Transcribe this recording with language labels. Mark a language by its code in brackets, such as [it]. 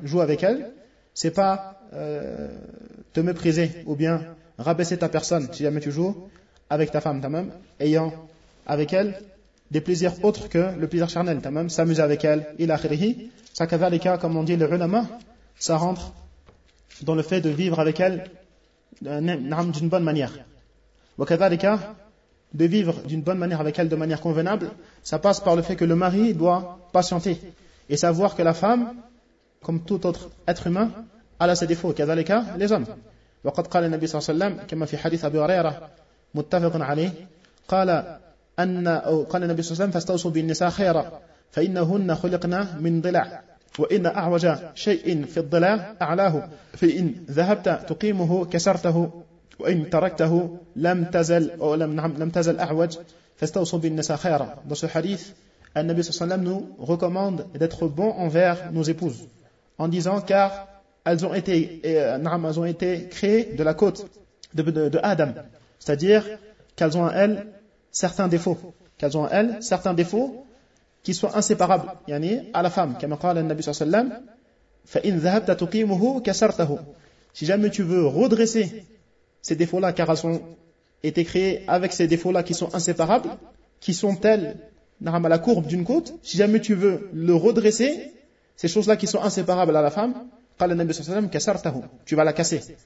[fr] Joue avec elle, c'est pas te mépriser ou bien rabaisser ta personne si jamais tu joues avec ta femme, tamam, ayant avec elle des plaisirs autres que le plaisir charnel, tamam, s'amuser avec elle, il a khirihi, ça kazalika, comme on dit le ulama, ça rentre dans le fait de vivre avec elle d'une bonne manière. [ar] Wa kazalika, [fr] de vivre d'une bonne manière avec elle de manière convenable, ça passe par le fait que le mari doit patienter et savoir que la femme, comme tout autre être humain, elle a ses défauts, kazalika, les hommes. [ar] Wa qad qala an-nabi sallallahu alayhi wa sallam, kama fi hadith Abi Huraira, muttafaqun alayhi, qala أن أو قال النبي صلى الله عليه وسلم فاستوصوا بالنساء خيرا فإنهن خلقنا من ضلع وإن أعوج شيء في الضلع أعلاه فإن ذهبت تقيمه كسرته وإن تركته لم تزل أو لم تزل أعوج فاستوصوا بالنساء خيرا. [fr] Dans ce hadith, le Nabi sallallahu alayhi wa sallam nous recommande d'être bon envers nos épouses en disant car elles ont été créées de la côte de Adam, c'est-à-dire qu'elles ont en elles certains défauts, qu'elles ont en elles, certains défauts qui sont inséparables, yani, à la femme. [ar] Comme قال النبي صلى الله عليه وسلم, فَإِنْ ذَهَبْتَ تُقِيمُهُ كَسَرْتَهُ. [fr] Si jamais tu veux redresser ces défauts-là, car elles ont été créées avec ces défauts-là qui sont inséparables, qui sont telles, à la courbe d'une côte, si jamais tu veux le redresser, ces choses-là qui sont inséparables à la femme, [ar] قال النبي صلى الله عليه وسلم, كَسَرْتَهُ. [fr] Tu vas la casser.